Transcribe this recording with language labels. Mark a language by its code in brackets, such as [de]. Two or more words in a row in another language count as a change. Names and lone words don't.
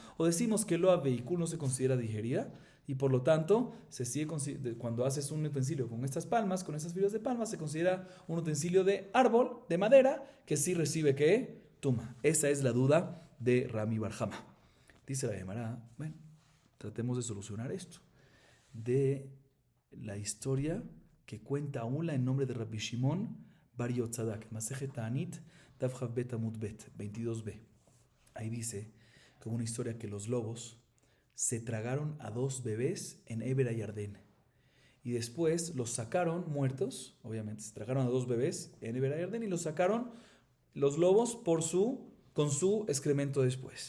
[es] O decimos que lo vehiculo no se considera digerida, y por lo tanto, cuando haces un utensilio con estas palmas, con estas fibras de palma, se considera un utensilio de árbol, de madera, que sí recibe ¿qué? Tuma. Esa es la duda de Rami Bar Jama. Dice la Gemara, bueno, tratemos de solucionar esto. De la historia que cuenta Aula en nombre de Rabbi Shimon Bar Yotzadak, Masejet Ta'anit, [he] דף כב עמוד ב, [es] 22b. Ahí dice, como una historia que los lobos se tragaron a 2 bebés en Eber Ayardén. Y después los sacaron muertos, obviamente, se tragaron a 2 bebés en Eber Ayardén y los sacaron los lobos con su excremento después.